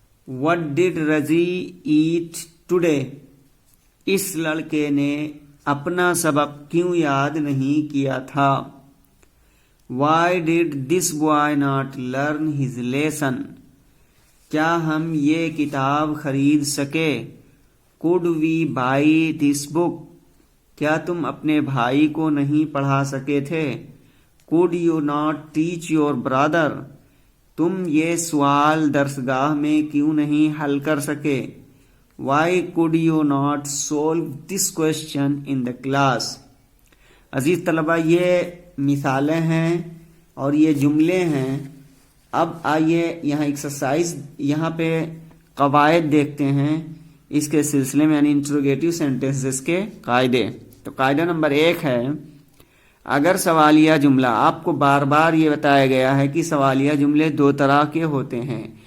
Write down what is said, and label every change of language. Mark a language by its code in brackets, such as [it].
[en] What did Raji eat today? [hi] इस लड़के ने अपना सबक क्यों याद नहीं किया था? [en] Why did this boy not learn his lesson? [hi] क्या हम ये किताब खरीद सके? [en] Could we buy this book? [hi] क्या तुम अपने भाई को नहीं पढ़ा सके थे? [en] Could you not teach your brother? [hi] तुम ये सवाल दरसगाह में क्यों नहीं हल कर सके? [en] Why could you not solve this question in the class? [hi] अजीज तलबा, ये मिसालें हैं और ये जुमले हैं। अब आइए यहाँ एक्सरसाइज, यहाँ पे कवायद देखते हैं इसके सिलसिले में, यानी इंट्रोगेटिव सेंटेंसेस के कायदे। तो कायदा नंबर 1 है, अगर सवालिया जुमला, आपको बार बार ये बताया गया है कि सवालिया जुमले 2 तरह के होते हैं।